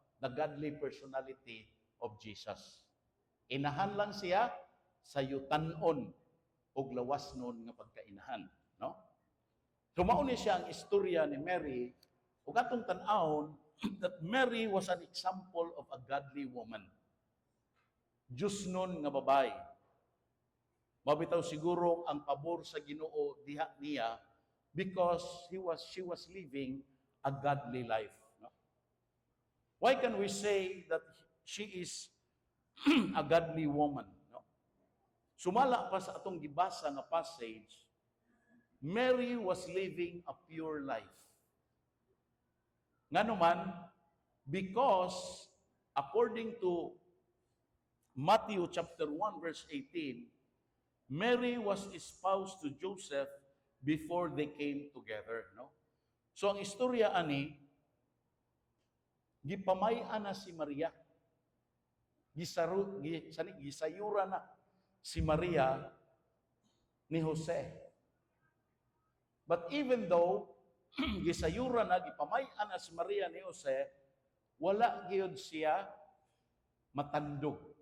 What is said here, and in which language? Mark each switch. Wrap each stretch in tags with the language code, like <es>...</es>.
<en>The godly personality of Jesus.</en> <ceb>Inahan lang siya sa yutanon ug lawasnon nga pagkainahan, no? So mao ni siya ang istorya ni Mary ug atong tan-awon</ceb> <en>that Mary was an example of a godly woman.</en> <ceb>Diyos nun nga babae. Mabitaw siguro ang pabor sa Ginoo diha niya</ceb> <en>because she was living a godly life.</en> <ceb>No?</ceb> <en>Why can we say that she is a godly woman? No?</en> <ceb>Sumala pa sa atong gibasa nga passage,</ceb> <en>Mary was living a pure life.</en> <ceb>Nga naman,</ceb> <en>because according to Matthew chapter 1 verse 18, Mary was espoused to Joseph before they came together, no?</en> <ceb>So ang istorya ani gipamay-an na si Maria. Gisayura na si Maria ni Jose.</ceb> <en>But even though</en> <ceb>gisayura na gipamay-an na si Maria ni Jose, wala gyud siya matandog.</ceb>